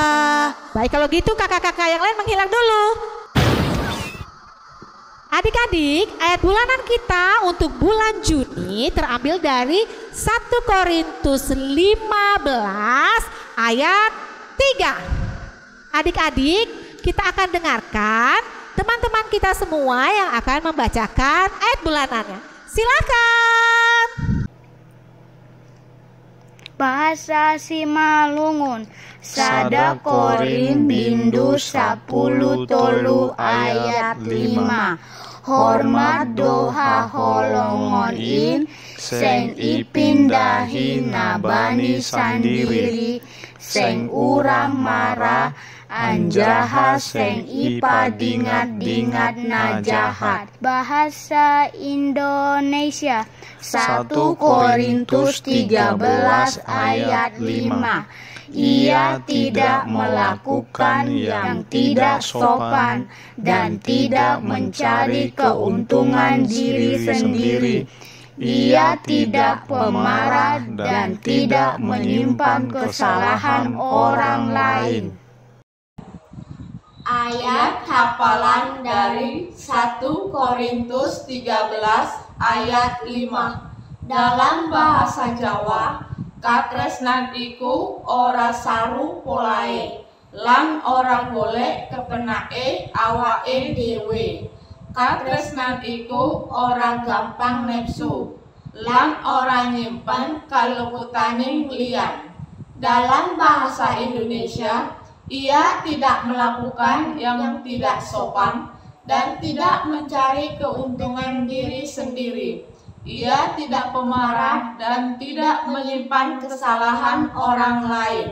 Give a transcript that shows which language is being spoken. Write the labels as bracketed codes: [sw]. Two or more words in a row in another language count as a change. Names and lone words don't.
[id] Baik kalau gitu kakak-kakak yang lain menghilang dulu. Adik-adik, ayat bulanan kita untuk bulan Juni terambil dari 1 Korintus 15 ayat 3. Adik-adik, kita akan dengarkan teman-teman kita semua yang akan membacakan ayat bulanannya. Silakan. [bts] Bahasa Simalungun Sada Korin Bindu 10 tolu ayat 5 Hormat doha holongon in Seng ipindahi nabani sandiri Seng urang marah anjaha seng ipa dingat-dingat najahat. [id] Bahasa Indonesia 1 Korintus 13 ayat 5. Ia tidak melakukan yang tidak sopan dan tidak mencari keuntungan diri sendiri. Ia tidak pemarah dan tidak menyimpan kesalahan orang lain. Ayat hafalan dari 1 Korintus 13 ayat 5. Dalam bahasa Jawa, [jv] katresnan iku ora saru polae, lan ora boleh kepenake awake dhewe. Katresnan iku ora gampang nepsu, lan ora nyimpen kaluputaning liyan. [id] Dalam bahasa Indonesia, ia tidak melakukan yang tidak sopan dan tidak mencari keuntungan diri sendiri. Ia tidak pemarah dan tidak menyimpan kesalahan orang lain.